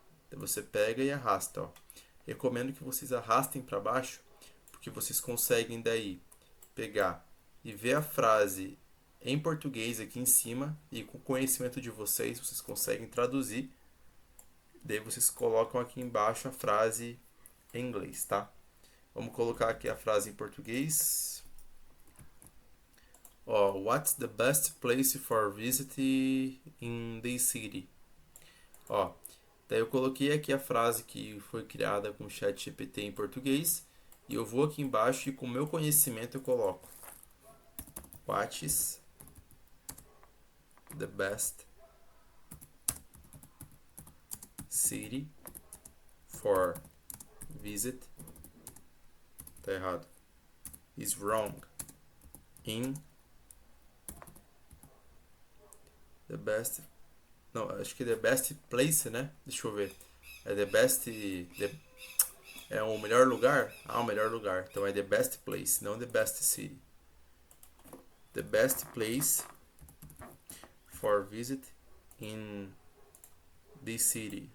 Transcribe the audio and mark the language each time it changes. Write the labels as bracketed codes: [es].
[pt] Daí você pega e arrasta, ó. Recomendo que vocês arrastem para baixo, porque vocês conseguem daí pegar e ver a frase em português aqui em cima, e com o conhecimento de vocês, vocês conseguem traduzir. Daí vocês colocam aqui embaixo a frase em inglês, tá? Vamos colocar aqui a frase em português. [en] Ó, what's the best place for visit in this city? [pt] Ó, daí eu coloquei aqui a frase que foi criada com o ChatGPT em português, e eu vou aqui embaixo e com o meu conhecimento eu coloco [en] What's the best city for visit? [pt] Tá errado. [en] Is wrong. In the best. [pt] Não, acho que [en] the best place, [pt] né? Deixa eu ver. É [en] the best. [pt] É o melhor lugar? Ah, o melhor lugar. Então é [en] the best place, [pt] não [en] the best city. The best place for visit in this city.